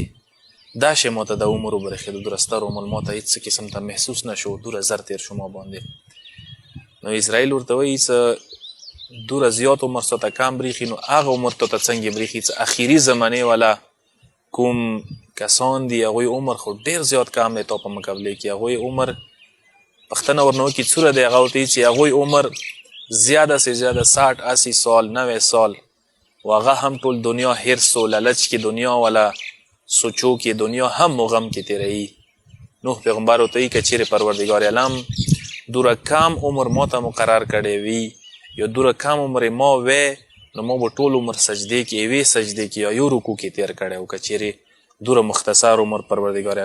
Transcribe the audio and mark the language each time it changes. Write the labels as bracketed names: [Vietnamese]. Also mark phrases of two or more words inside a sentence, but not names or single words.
[Pashto] دا شی ما ته د عمر وبرېښېدو دوره ستر عمر ما ته هېڅ قسم ته محسوس نه شو دوره زر تېر شو ما باندې نو اسرائیل ورته وایي چې دوره زیات عمر تا ته کم بریښي نو هغه عمر تا ته څنګه بریښي چې اخري زمانې والا کوم کسان دي هغوی عمر خو ډېر زیات کم دی تا په مقابله کې هغوی عمر پوښتنه ورنه وکړي څومره دی هغه ورته چې هغوی عمر [Urdu] زیاده سے زیاده [Pashto] 60-80 سال 90 سال و هغه هم ټول دنیا حرص و لالچ کې دنیا والا سوچو کې دنیا هم و غم کې تیروي نوح پیغمبر ورته وایي که چیرې پروردګار عالم دوره کم عمر ما ته مقرر کړی وي یا دوره کم عمر ما وی نو ما به ټول عمر سجدې کې یوې سجدې کې یا یو رکوع کې تیر کړی و که چیرې دوره مختصر عمر پروردګار